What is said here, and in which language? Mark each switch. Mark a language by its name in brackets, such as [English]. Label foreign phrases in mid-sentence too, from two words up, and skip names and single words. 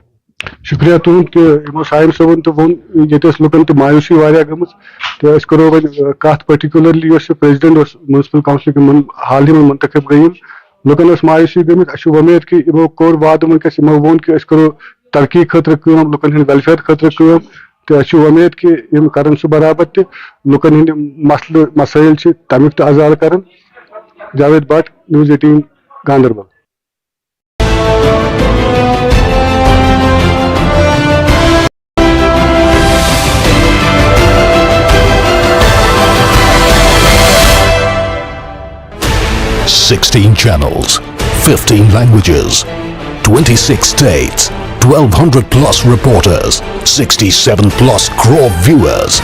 [Kashmiri] شُکریہ تُہُنٛد کہِ یِمو سایِم صٲبن تہِ ووٚن ییٚتہِ ٲس لُکن تہِ مایوٗسی واریاہ گٔمٕژ تہٕ أسۍ کرو وۄنۍ کتھ پٔرٹِکیوٗلرلی یۄس یہِ پریزِڈنٹ اوس میونسپل کونسلٕکۍ حال ہی منٛز منتخب گٔیِم لُکن ٲس مایوٗسی گٔمٕژ اَسہِ چھُ وۄمید کہِ یِمو کوٚر وعدٕ وٕنکیٚس یِمو ووٚن کہِ أسۍ کرو ترقی خٲطرٕ کٲم لُکن ہٕنٛدِ ویلفیر خٲطرٕ کٲم تہٕ اَسہِ چھُ وۄمید کہِ یِم کرن سُہ برابر تہِ لُکن ہٕنٛدۍ مسلہٕ مسٲیل چھِ تمیُک تہِ عزال کرن جاوید بٹ News18 گاندربل [English] Sixteen channels, 15 languages, 26 states, 1,200 plus reporters, 67 plus crore viewers.